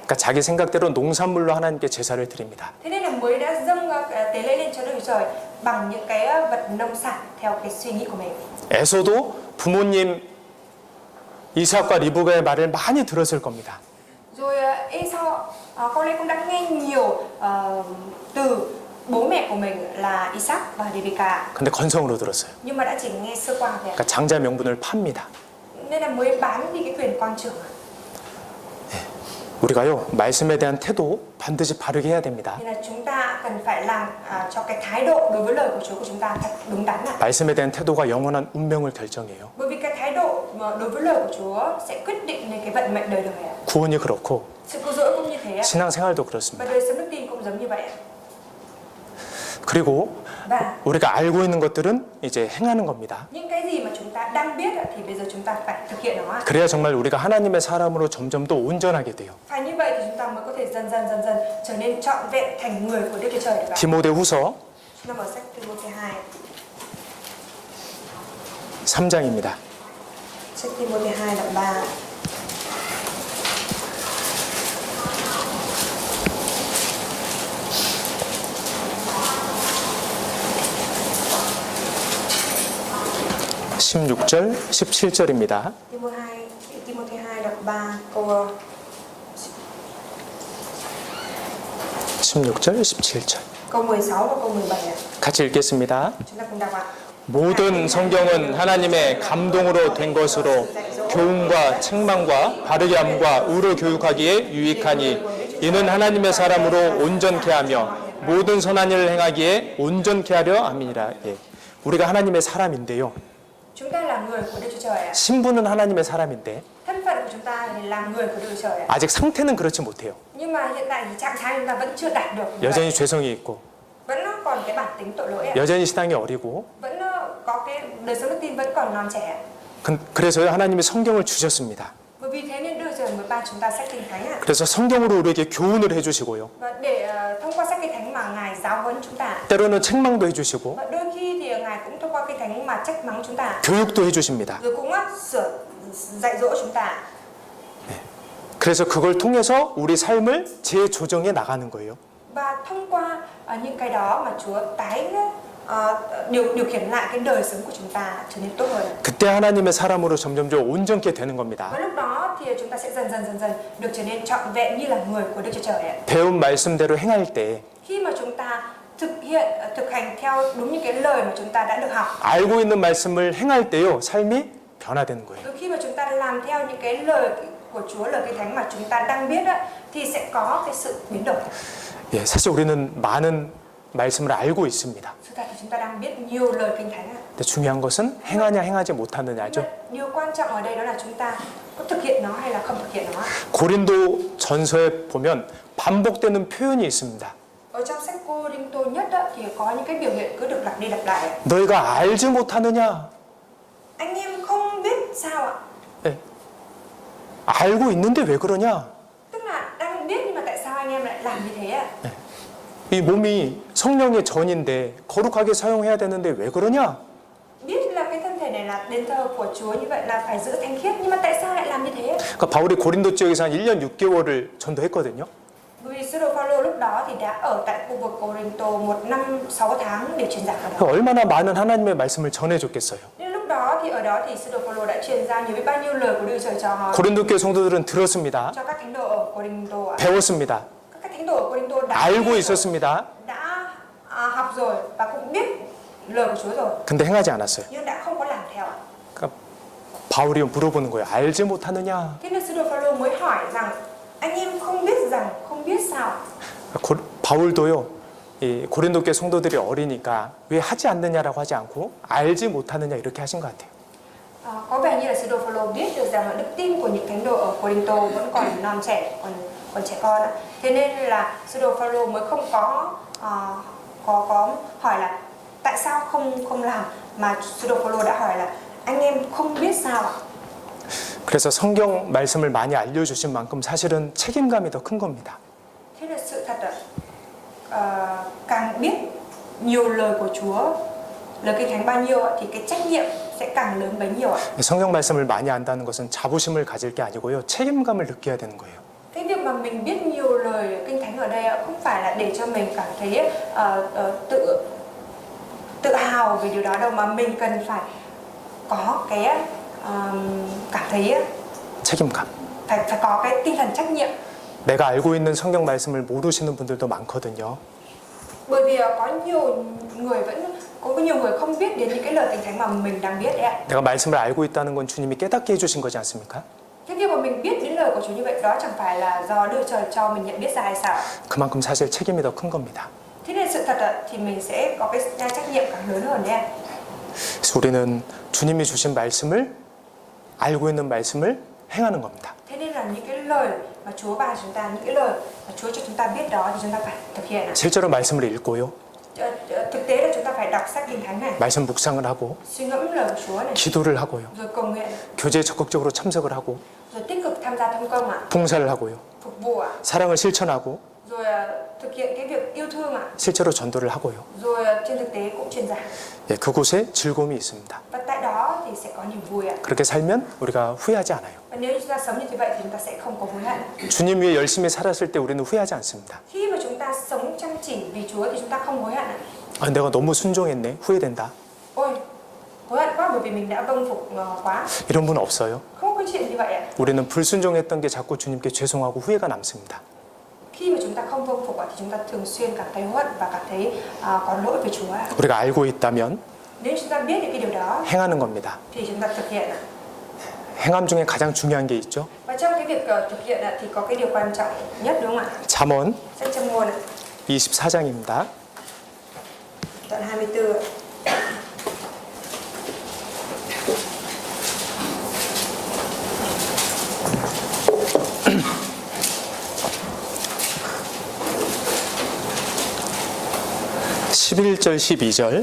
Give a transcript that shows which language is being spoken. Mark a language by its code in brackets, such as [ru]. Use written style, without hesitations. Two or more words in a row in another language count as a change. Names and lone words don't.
[ko] 그러니까 자기 생각대로 농산물로 하나님께 제사를 드립니다. [vi] Thế nên là mới đã dâng tế lễ lên cho Đức Chúa Trời bằng những cái vật nông sản theo cái suy nghĩ của mình. [ko] 에서도 부모님 이삭과 리브가의 말을 많이 들었을 겁니다. [vi] Rồi Esau có lẽ cũng đã nghe nhiều từ bố mẹ của mình là Isaac và Rebecca. [ko] 근데 건성으로 들었어요. [vi] Nhưng mà đã chỉ nghe sơ qua thôi ạ. [ko] 그러니까 장자 명분을 팝니다. [vi] Nên là mới bán đi cái quyền con trưởng. [ko] 우리가요 말씀에 대한 태도 반드시 바르게 해야 됩니다. [vi] Nên là chúng ta cần phải làm cho cái thái độ đối với lời của Chúa của chúng ta thật đúng đắn ạ. [ko] 말씀에 대한 태도가 영원한 운명을 결정해요. [vi] Bởi vì cái thái độ mà đối với lời của Chúa sẽ quyết định nên cái vận mệnh đời đời ạ. [ko] 구원이 그렇고 [vi] Sự cứu rỗi cũng như thế ạ. [ko] 신앙생활도 [vi] Và [ko] 그렇습니다. [vi] đời sống đức tin cũng giống như vậy ạ. [ko] 그리고 [vi] Và [ko] 우리가 알고 있는 것들은 이제 행하는 겁니다. [vi] những cái gì mà chúng ta đang biết thì bây giờ chúng ta phải thực hiện nó ạ. [ko] 그래야 정말 우리가 하나님의 사람으로 점점 더 온전하게 돼요. [vi] Phải như vậy thì chúng ta mới có thể dần dần trở nên trọn vẹn thành người của Đức Chúa Trời được ạ. [ko] 디모데후서 [vi] Chúng ta mở sách Timôthê 2, [ko] 3장입니다. [vi] sách Timôthê 2 đoạn 3. [ko] (16절) (17절입니다) [vi] Timôthê 2 đoạn 3 câu [ko] 16절, 17절. [vi] câu 16 và câu 17 ạ. [ko] 같이 읽겠습니다. [vi] Chúng ta cùng đọc ạ. [ko] 모든 성경은 하나님의 감동으로 된 것으로 교훈과 책망과 바르게 함과 의로 교육하기에 유익하니 이는 하나님의 사람으로 온전케 하며 모든 선한 일을 행하기에 온전케 하려 함이니라. 예. 우리가 하나님의 사람인데요. [vi] Chúng ta là người của Đức Chúa Trời ạ. [ko] 신분은 하나님의 사람인데 [vi] Thân phận của chúng ta thì là người của Đức Chúa Trời ạ. [ko] 아직 상태는 그렇지 못해요. [vi] Nhưng mà hiện tại thì trạng thái chúng ta vẫn chưa đạt được. như vậy. [ko] 여전히 죄성이 있고 [vi] Vẫn nó còn cái bản tính tội lỗi ạ. [ko] 여전히 신앙이 어리고 [vi] Vẫn có cái đời sống đức tin vẫn còn non trẻ. [ko] 그래서요 하나님이 성경을 주셨습니다. [vi] Bởi vì thế nên Đức Chúa Trời mới ban chúng ta sách Kinh Thánh ạ. [ko] 그래서 성경으로 우리에게 교훈을 해주시고요. [vi] Và để thông qua sách Kinh Thánh mà Ngài giáo huấn chúng ta. [ko] 때로는 책망도 해주시고 [vi] Và đôi khi thì Ngài cũng thông qua Kinh Thánh mà trách mắng chúng ta. [ko] 교육도 해주십니다. [vi] Rồi cũng dạy dỗ chúng ta. [ko] 그래서 그걸 통해서 우리 삶을 재조정해 나가는 거예요. [vi] Và thông qua những cái đó mà Chúa tái điều khiển lại cái đời sống của chúng ta trở nên tốt hơn. [ko] 그때 하나님의 사람으로 점점 더 온전케 되는 겁니다. [vi] Và lúc đó thì chúng ta sẽ dần dần được trở nên trọn vẹn như là người của Đức Chúa Trời ạ. [ko] 배운 말씀대로 행할 때 [vi] Khi mà chúng ta thực hành theo đúng những cái lời mà chúng ta đã được học. [ko] 알고 있는 말씀을 행할 때요 삶이 변화되는 거예요. [vi] Đôi khi mà chúng ta làm theo những cái lời của Chúa, lời Kinh Thánh mà chúng ta đang biết thì sẽ có cái sự biến đổi. [ko] 예, 사실 우리는 많은 말씀을 알고 있습니다. [vi] Thực ra thì chúng ta đang biết nhiều lời Kinh Thánh ạ. [ko] 근데 중요한 것은 행하냐 행하지 못하느냐죠. [vi] Điều quan trọng ở đây đó là chúng ta có thực hiện nó hay là không thực hiện nó. [ko] 고린도 전서에 보면 반복되는 표현이 있습니다. [vi] Ở trong sách Cô-rinh-tô nhất thì có những cái biểu hiện cứ được lặp đi lặp lại. [ko] 너희가 알지 못하느냐? [vi] Anh em không biết sao ạ? [ko] 예. 알고 있는데 왜 그러냐? [vi] Tức là đang biết nhưng mà tại sao anh em lại làm như thế ạ? [ko] 이 몸이 성령의 전인데 거룩하게 사용해야 되는데 왜 그러냐? [vi] Biết là cái thân thể này là đền thờ của Chúa như vậy là phải giữ thánh khiết nhưng mà tại sao lại làm như thế? [ko] 그러니까 바울이 고린도 지역에서 한 1년 6개월을 전도했거든요. [vi] Bởi vì sứ đồ Phaolô lúc đó thì đã ở tại khu vực Cô-rinh-tô 1 năm 6 tháng để truyền giảng ở đó. [ko] 얼마나 많은 하나님의 말씀을 전해줬겠어요. [vi] Nhưng lúc đó thì ở đó thì sứ đồ Phaolô đã truyền ra nhiều biết bao nhiêu lời của Đức Chúa Trời cho [ko] 고린도 교회 성도들은 들었습니다. [vi] các thánh đồ ở Cô-rinh-tô ạ. [ko] 배웠습니다. [vi] Các thánh đồ ở Cô-rinh-tô đã [ko] 알고 있었습니다. [vi] đã học rồi và cũng biết lời của Chúa rồi [ko] 근데 행하지 않았어요. [vi] nhưng đã không có làm theo ạ. [ko] 그러니까 바울이 물어보는 거예요. 알지 못하느냐? [vi] Thế nên sứ đồ Phaolô mới hỏi rằng anh em không biết rằng không biết sao? [ko] 바울도요. 이 고린도교 성도들이 어리니까 왜 하지 않느냐라고 하지 않고 알지 못하느냐 이렇게 하신 것 같아요. [vi] Có vẻ như là sứ đồ Phaolô biết được rằng là đức tin của những thánh đồ ở Corinto vẫn còn non trẻ, còn trẻ con ạ. Thế nên là sứ đồ Phaolô mới không có hỏi là tại sao không làm, mà sứ đồ Phaolô đã hỏi là anh em không biết sao ạ? [ko] 그래서 성경 말씀을 많이 알려주신 만큼 사실은 책임감이 더 큰 겁니다. [vi] Thế là sự thật là càng biết nhiều lời của Chúa, lời Kinh Thánh bao nhiêu thì cái trách nhiệm sẽ càng lớn bấy nhiêu ạ. [ko] 성경 말씀을 많이 안다는 것은 자부심을 가질 게 아니고요. 책임감을 느껴야 되는 거예요. [vi] Cái việc mà mình biết nhiều lời Kinh Thánh ở đây không phải là để cho mình cảm thấy tự hào về điều đó đâu, mà mình cần phải có cái cảm thấy [ko] 책임감. [vi] phải có cái tinh thần trách nhiệm. [ko] 내가 알고 있는 성경 말씀을 모르시는 분들도 많거든요. [vi] Bởi vì có nhiều người không biết đến những cái lời Kinh Thánh mà mình đang biết đấy ạ. [ko] 내가 말씀을 알고 있다는 건 주님이 깨닫게 해주신 거지 않습니까? [vi] Cái việc mà mình biết đến lời của Chúa như vậy đó chẳng phải là do Đức Trời cho mình nhận biết ra hay sao? [ko] 그만큼 사실 책임이 더 큰 겁니다. [vi] Thế nên sự thật thì mình sẽ có cái trách nhiệm càng lớn hơn đấy ạ. [ko] 그래서 우리는 주님이 주신 말씀을 알고 있는 말씀을 행하는 겁니다. [vi] Thế nên là những cái lời mà Chúa ban chúng ta, những cái lời mà Chúa cho chúng ta biết đó thì chúng ta phải thực hiện ạ. [ko] 실제로 말씀을 읽고요. [vi] Thực tế là chúng ta phải đọc sách Kinh Thánh này, [ko] 말씀 묵상을 하고 [vi] suy ngẫm lời của Chúa này, [ko] 기도를 하고요. [vi] rồi cầu nguyện, [ko] 교제에 적극적으로 참석을 하고 [vi] rồi tích cực tham gia thông công ạ, [ko] 봉사를 하고요. [vi] phục vụ ạ, [ko] 사랑을 실천하고 [vi] rồi thực hiện cái việc yêu thương ạ, [ko] 실제로 전도를 하고요. [vi] rồi trên thực tế cũng truyền giảng. [ko] 예, 그곳에 즐거움이 있습니다. [vi] Và tại đó thì sẽ có niềm vui ạ. [ko] 그렇게 살면 우리가 후회하지 않아요. [vi] Và nếu như chúng ta sống như thế vậy thì chúng ta sẽ không có hối hận. [ko] 주님 위해 열심히 살았을 때 우리는 후회하지 않습니다. [vi] Khi mà chúng ta sống chăm chỉ vì Chúa thì chúng ta không hối hận ạ. [ko] 아, 내가 너무 순종했네. 후회된다. [vi] Ôi, hối hận quá bởi vì mình đã vâng phục quá. [ko] 이런 분 없어요. [vi] Không có chuyện như vậy ạ. [ko] 우리는 불순종했던 게 자꾸 주님께 죄송하고 후회가 남습니다. [vi] Khi mà chúng ta không vâng phục thì chúng ta thường xuyên cảm thấy hối hận và cảm thấy có lỗi với Chúa. [ko] 우리가 알고 있다면 [vi] Nếu chúng ta biết được cái điều đó [ko] 행하는 겁니다. [vi] thì chúng ta thực hiện ạ. [ko] 행함 중에 가장 중요한 게 있죠. [vi] Và trong cái việc thực hiện thì có cái điều quan trọng nhất đúng không ạ? [ko] 잠언 [vi] Sách Châm Ngôn [ko] 24장입니다. [vi] đoạn 24 ạ. [ko] (11절) (12절)